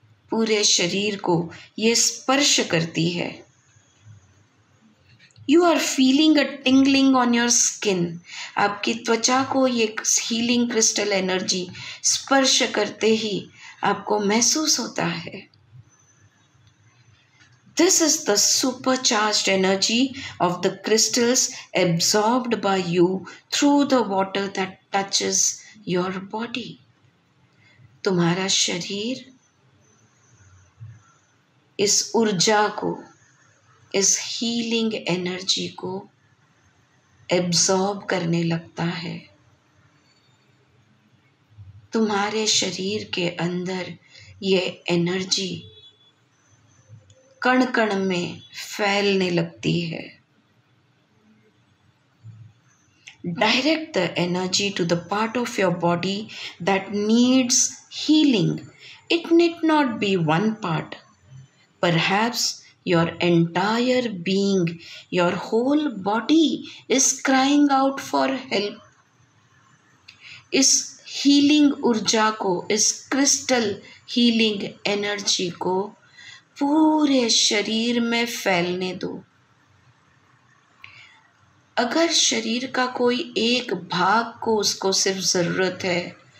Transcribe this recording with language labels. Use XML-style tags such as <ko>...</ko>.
<hi>पूरे शरीर को ये स्पर्श करती है।</hi> <en>You are feeling a tingling on your skin.</en> <hi>आपकी त्वचा को ये हीलिंग क्रिस्टल एनर्जी स्पर्श करते ही आपको महसूस होता है।</hi> <en>This is the supercharged energy of the crystals absorbed by you through the water that touches your body.</en> <hi>तुम्हारा शरीर इस ऊर्जा को, इस हीलिंग एनर्जी को एब्जॉर्ब करने लगता है। तुम्हारे शरीर के अंदर ये एनर्जी कण कण में फैलने लगती है।</hi> <en>Direct the energy to the part of your body that needs healing. It need not be one part. Perhaps your entire being, your whole body is crying out for help.</en> <hi>इस healing ऊर्जा को, इस crystal healing energy को पूरे शरीर में फैलने दो। अगर शरीर का कोई एक भाग को उसको सिर्फ ज़रूरत है</hi>